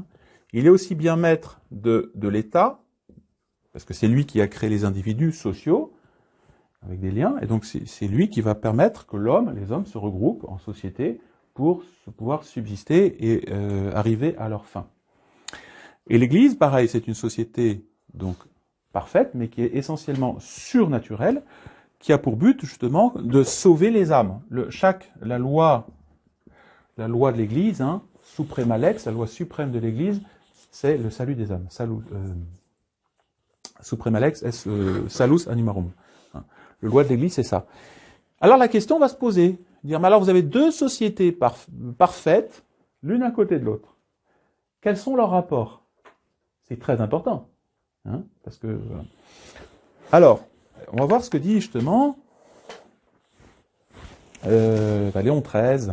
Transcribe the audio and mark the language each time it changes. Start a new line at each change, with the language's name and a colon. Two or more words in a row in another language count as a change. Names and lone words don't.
French: Il est aussi bien maître de l'État, parce que c'est lui qui a créé les individus sociaux, avec des liens, et donc c'est lui qui va permettre que les hommes se regroupent en société pour pouvoir subsister et arriver à leur fin. Et l'Église, pareil, c'est une société donc parfaite, mais qui est essentiellement surnaturelle, qui a pour but justement de sauver les âmes. La loi de l'Église, hein,
Latin: suprema lex,
French: la loi suprême de l'Église, c'est le salut des âmes.
Latin: Suprema lex est salus animarum.
French: Le loi de l'Église, c'est ça. Alors la question va se poser, dire, mais alors vous avez deux sociétés parfaites, l'une à côté de l'autre. Quels sont leurs rapports? C'est très important. Hein, parce que, voilà. Alors, on va voir ce que dit justement Léon XIII.